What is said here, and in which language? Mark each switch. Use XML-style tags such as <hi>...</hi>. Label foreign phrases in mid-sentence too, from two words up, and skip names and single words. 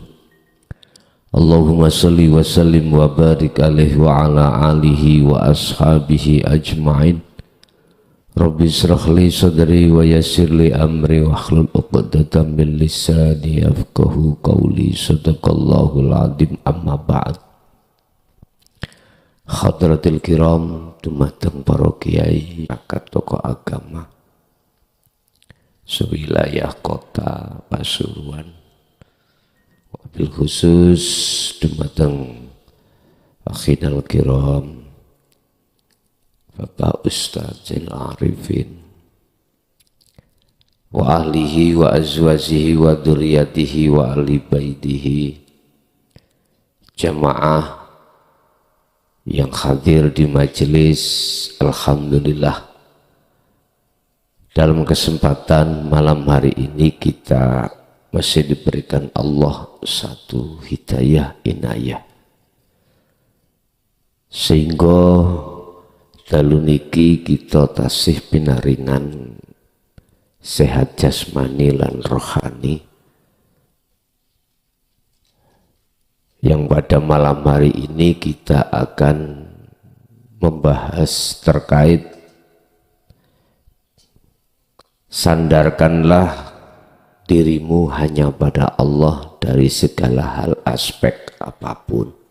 <ar>اللهم صل وسلم وبارك عليه وعلى آله وأصحابه أجمعين. رب اشرح لي صدري ويسر لي أمري واحلل عقدة من لساني يفقهوا قولي. صدق الله العظيم. أما بعد. حضرات الكرام,</ar> <jv>dumateng para kiai, akad tokoh agama sewilayah kota Pasuruan,</jv> <ar>وبالخصوص</ar> <jv>dumateng</jv> <ar>أخينا الكرام Bapak Ustadzil Arifin وأهله وأزواجه وذريته وأهل بيته,</ar> <id>jamaah yang hadir di majelis. Alhamdulillah, dalam kesempatan malam hari ini kita masih diberikan Allah satu hidayah inayah,</id> <jv>sehingga dalu niki kita tasih pinaringan sehat jasmani lan rohani,</jv> <id>yang pada malam hari ini kita akan membahas terkait sandarkanlah dirimu hanya pada Allah dari segala hal aspek apapun,</id>